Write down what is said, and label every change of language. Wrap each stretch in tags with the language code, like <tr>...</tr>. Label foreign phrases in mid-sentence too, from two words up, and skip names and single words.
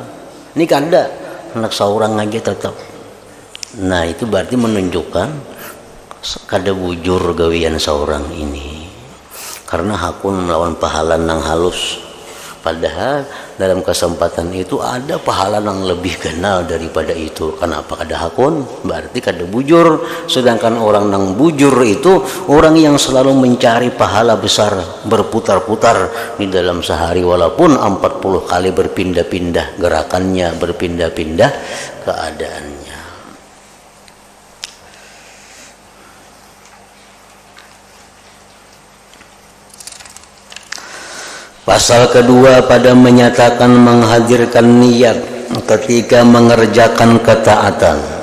<bjn>Ini kada, hendak seorang aja tetap. Nah, itu berarti menunjukkan kada bujur gawian seorang ini. Karena hakun melawan pahala nang halus.</bjn> <id>Padahal dalam kesempatan itu ada pahala yang lebih kenal daripada itu.</id> <bjn>Kenapa kada hakun? Berarti kada bujur.</bjn> <id>Sedangkan orang yang bujur itu orang yang selalu mencari pahala besar, berputar-putar di dalam sehari walaupun 40 kali berpindah-pindah gerakannya, berpindah-pindah keadaannya. Pasal kedua pada menyatakan menghadirkan niat ketika mengerjakan ketaatan.</id>